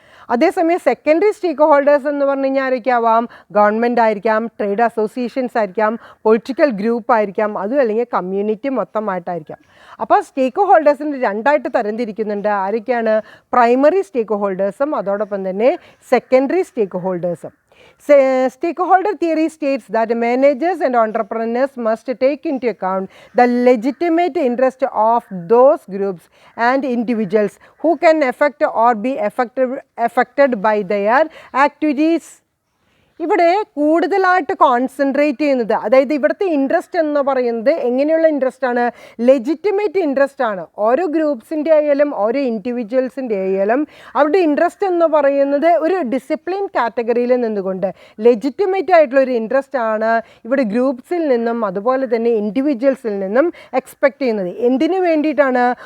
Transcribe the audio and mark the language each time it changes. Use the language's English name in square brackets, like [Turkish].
[Malayalam] അതേസമയം സെക്കൻഡറി സ്റ്റേക്ക് ഹോൾഡേഴ്സ് എന്ന് പറഞ്ഞു കഴിഞ്ഞാൽ ആരൊക്കെ ആവാം? ഗവൺമെൻറ് ആയിരിക്കാം, ട്രേഡ് അസോസിയേഷൻസ് ആയിരിക്കാം, പൊളിറ്റിക്കൽ ഗ്രൂപ്പ് ആയിരിക്കാം, അതും അല്ലെങ്കിൽ കമ്മ്യൂണിറ്റി മൊത്തമായിട്ടായിരിക്കാം. അപ്പോൾ സ്റ്റേക്ക് ഹോൾഡേഴ്സിന് രണ്ടായിട്ട് തരംതിരിക്കുന്നുണ്ട്. ആരൊക്കെയാണ്? പ്രൈമറി സ്റ്റേക്ക് ഹോൾഡേഴ്സും അതോടൊപ്പം തന്നെ secondary stake ഹോൾഡേഴ്സും. [English] Stakeholder theory states that managers and entrepreneurs must take into account the legitimate interest of those groups and individuals who can affect or be affected by their activities. [Malayalam] ഇവിടെ കൂടുതലായിട്ട് concentrate ചെയ്യുന്നത്, അതായത് ഇവിടുത്തെ interest എന്ന് പറയുന്നത് എങ്ങനെയുള്ള interest ആണ്? Legitimate interest ആണ്. ഓരോ ഗ്രൂപ്പ്സിൻ്റെ ആയാലും ഓരോ ഇൻഡിവിജ്വൽസിൻ്റെ ആയാലും അവരുടെ ഇൻട്രസ്റ്റ് എന്ന് പറയുന്നത് ഒരു ഡിസിപ്ലിൻ കാറ്റഗറിയിൽ നിന്നുകൊണ്ട് ലെജിറ്റിമേറ്റ് ആയിട്ടുള്ള ഒരു ഇൻട്രസ്റ്റ് ആണ് ഇവിടെ ഗ്രൂപ്പ്സിൽ നിന്നും അതുപോലെ തന്നെ ഇൻഡിവിജ്വൽസിൽ നിന്നും എക്സ്പെക്റ്റ് ചെയ്യുന്നത്. എന്തിനു വേണ്ടിയിട്ടാണ്?